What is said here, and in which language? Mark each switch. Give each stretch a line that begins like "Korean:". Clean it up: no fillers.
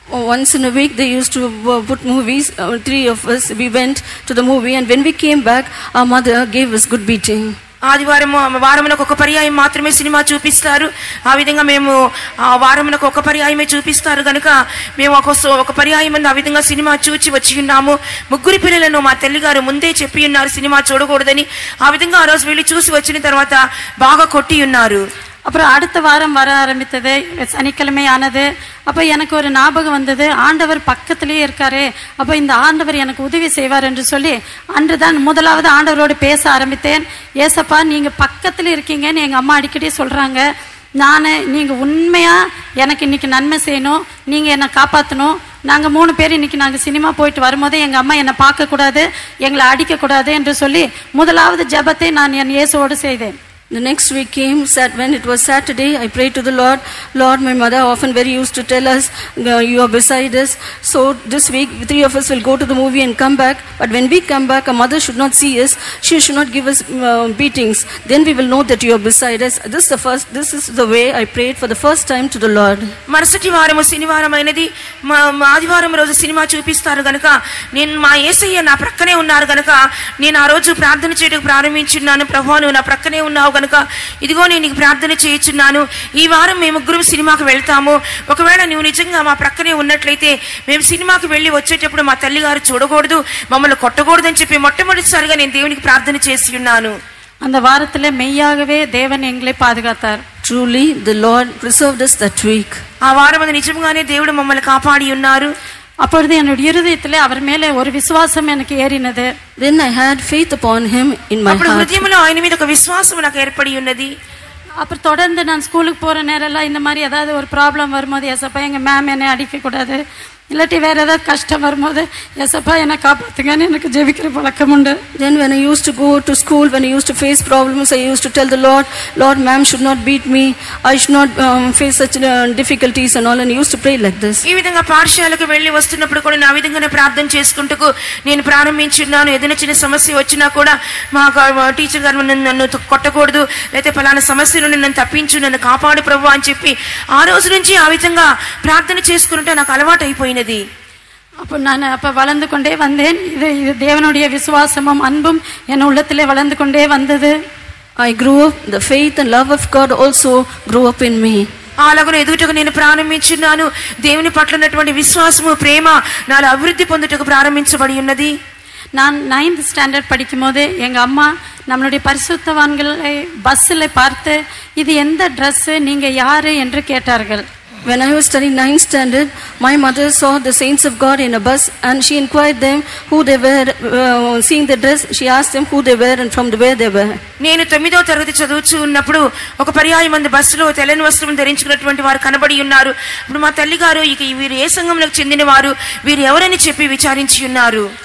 English: Once in a week they used to put movies. 3 of us, we went to the movie, and when we came back our mother gave us good beating.
Telugu: వారమునకు ఒక పర్యాయం మాత్రమే cinema చూపిస్తారు. ఆ విధంగా మేము వారమునకు ఒక పర్యాయమే చూపిస్తారు కనుక మేము ఒక పర్యాయం మంది ఆ విధంగా సినిమా చూచి వచ్చి ఉన్నాము. 3 పిల్లలను మా తల్లిగారు ముందే చెప్పి ఉన్నారు సినిమా చూడకూడదని. ఆ విధంగా ఆ రోజు వెళ్ళి చూసి వచ్చిన తర్వాత బాగా కొట్టి ఉన్నారు.
Tamil: அப்புறம் அடுத்த வாரம் வர ஆரம்பித்தது, சனிக்கிழமை ஆனது. அப்போ எனக்கு ஒரு ஞாபகம் வந்தது, ஆண்டவர் பக்கத்திலேயே இருக்காரு, அப்போ இந்த ஆண்டவர் எனக்கு உதவி செய்வார் என்று சொல்லி அன்று தான் முதலாவது ஆண்டவரோடு பேச ஆரம்பித்தேன். ஏசப்பா நீங்கள் பக்கத்தில் இருக்கீங்கன்னு எங்கள் அம்மா அடிக்கடி சொல்கிறாங்க. நீங்கள் உண்மையாக எனக்கு இன்றைக்கி நன்மை செய்யணும், நீங்கள் என்னை காப்பாற்றணும். நாங்கள் 3 பேர் இன்றைக்கி நாங்கள் சினிமா போயிட்டு வரும்போதே எங்கள் அம்மா என்னை பார்க்கக்கூடாது, எங்களை அடிக்கக்கூடாது என்று சொல்லி முதலாவது ஜெபத்தை நான் என் இயேசுவோடு செய்தேன்.
English: The next week came, when it was Saturday, I prayed to the Lord. Lord, my mother often very used to tell us, you are beside us. So this week, 3 of us will go to the movie and come back. But when we come back, our mother should not see us. She should not give us beatings. Then we will know that you are beside us. This is the way I prayed for the first time to the Lord.
Telugu: మరుసటి వారము శనివారమైనది, ఆదివారం రోజు cinema చూపిస్తారు గనుక నేను మా యేసయ్య నా ప్రక్కనే ఉన్నారు గనుక నేను ఆ రోజు ప్రార్థన చేయడానికి ప్రారంభించున్నాను. ప్రభువా నువ్వు నా ప్రక్కనే ఉన్నావు కనుక ఇదిగో నేను నీకు ప్రార్థన చేయించున్నాను. ఈ వారం మేము 3 సినిమాకి వెళ్తాము. ఒకవేళ నువ్వు నిజంగా మా ప్రక్కనే ఉన్నట్లయితే మేము సినిమాకి వెళ్ళి వచ్చేటప్పుడు మా తల్లిగారు చూడకూడదు, మమ్మల్ని కొట్టకూడదు అని చెప్పి మొట్టమొదటిసారిగా నేను దేవునికి ప్రార్థన చేసి ఉన్నాను.
Tamil: அந்த வாரத்திலே மெய்யாகவே தேவன் எங்களை பாதுகாத்தார்.
English: Truly the Lord preserved us that week.
Telugu: ఆ వారం నిజంగానే దేవుడు మమ్మల్ని కాపాడి ఉన్నారు.
Tamil: அப்பொழுது என்னுடைய இருதயத்திலே அவர் மேலே ஒரு விசுவாசம் எனக்கு ஏறினது.
English: Then I had faith upon him in my
Telugu: అప్పుడు
English: heart.
Telugu: హృదయంలో ఆయన మీద ఒక విశ్వాసం నాకు ఏర్పడి ఉన్నది.
Tamil: அப்புறம் தொடர்ந்து நான் ஸ்கூலுக்கு போகிற நேரம்லாம் இந்த மாதிரி ஏதாவது ஒரு ப்ராப்ளம் வரும்போது, ஏசப்பா எங்கள் மேம் என்னை அடிக்கக்கூடாது, இல்லாட்டி வேறு ஏதாவது கஷ்டம் வரும்போது ஏசப்பா என்னை காப்பாற்றுங்கன்னு எனக்கு ஜெபிக்கிற பழக்கம் உண்டு.
English: Then when I used to go to school, when I used to face problems, I used to tell the Lord, Lord, ma'am should not beat me, I should not face such difficulties and all, and I used to pray like this.
Telugu: ఈ విధంగా పాఠశాలకు వెళ్ళి వస్తున్నప్పుడు కూడా నా విధంగానే ప్రార్థన చేసుకుంటూ నేను ప్రారంభించున్నాను. ఏదైనా చిన్న సమస్య వచ్చినా కూడా మా టీచర్ గారు నన్ను కొట్టకూడదు, లేకపోతే ఫలానా సమస్య నుండి నన్ను తప్పించు, నన్ను కాపాడు ప్రభు అని చెప్పి ఆ రోజు నుంచి ఆ విధంగా ప్రార్థన చేసుకుంటే నాకు అలవాటు అయిపోయినది.
Tamil: அப்போ நான் வளர்ந்து கொண்டே வந்தேன். இது தேவனுடைய விசுவாசமும் அன்பும் என் உள்ளத்திலே வளர்ந்து கொண்டே வந்தது.
English: I grew up, the faith and love of God also grew up in me.
Telugu: అలాగనే ఎదుగుటకు నేను ప్రారంభించున్నాను. దేవుని పట్ల ఉన్నటువంటి విశ్వాసము, ప్రేమ నాలో అభివృద్ధి పొందుటకు ప్రారంభించబడి ఉన్నది.
Tamil: நான் 9th ஸ்டாண்டர்ட் படிக்கும் போது எங்கள் அம்மா நம்மளுடைய பரிசுத்தவான்களை பஸ்ஸில் பார்த்து இது எந்த ட்ரெஸ்ஸு, நீங்கள் யார் என்று கேட்டார்கள்.
English: When I was studying 9th standard, my mother saw the saints of God in a bus and she inquired them who they were, seeing the dress, she asked them who they were and from where they were.
Telugu: నేను 9వ తరగతి చదువుతూ ఉన్నప్పుడు ఒక పర్యాయం మంది బస్సులో తెల్లని వస్త్రం ధరించుకున్నటువంటి వారు కనబడి ఉన్నారు. ఇప్పుడు మా తల్లిగారు ఇక వీరు ఏ సంఘంలోకి చెందిన వారు, వీరు ఎవరని చెప్పి విచారించి ఉన్నారు.